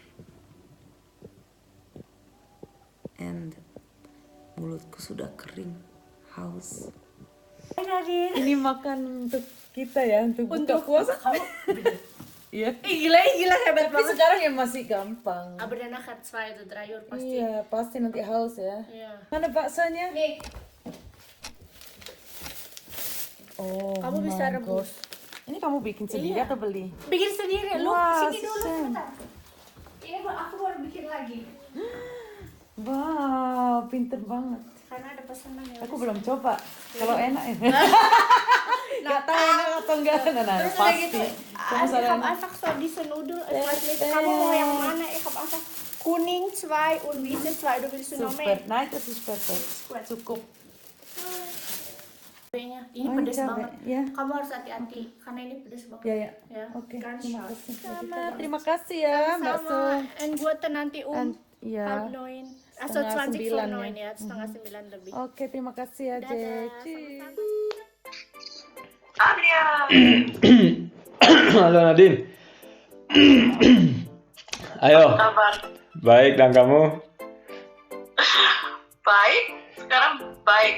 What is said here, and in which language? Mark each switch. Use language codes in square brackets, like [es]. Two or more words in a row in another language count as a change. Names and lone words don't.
[id] And mulutku sudah kering, haus. Ini makan untuk kita ya, untuk buka puasa. Iya. Gila hebat Tapi banget. sekarang ya masih gampang. [de] Aber danach hat 2 oder 3 Uhr pasti. [id] Iya, pasti nanti haus ya. Iya. Mana baksonya? Nih, Oh, kamu bisa my rebus. God. Ini kamu bikin sendiri Iya. atau beli? Bikin sendiri, lu Wah, sini dulu Sen. sebentar. Ini aku baru bikin lagi. Wow, pinter banget. Karena ada pesanan ya. Aku belum coba. Kalau enak ya. Gak tahu enak atau enggak. Nah, Terus udah pasti. gitu, Kamu [de] ich habe einfach so diese Nudel, ich weiß nicht, [id] kamu mau yang mana? [de] Ich habe einfach kuning 2 und Wiese 2, du willst du noch Super. mehr? [id] Nah, itu [en] is perfect. [id] Cukup. Ini Oh, pedes cabai, banget. ya. Kamu harus hati-hati karena ini pedes banget. Ya, ya. Ya. Oke, Kan terima shot. kasih. Terima kasih ya, Mbak Su. Sama. And buat nanti Iya. [de] halb 9. Also [id] Setengah [de] 20 vor 9 [id] 9 ya, setengah 9 lebih. Oke, terima kasih ya, Dadah, Jack. Cheers. Adrian, Halo Nadine. Ayo, kabar? baik dan kamu? Baik, sekarang baik.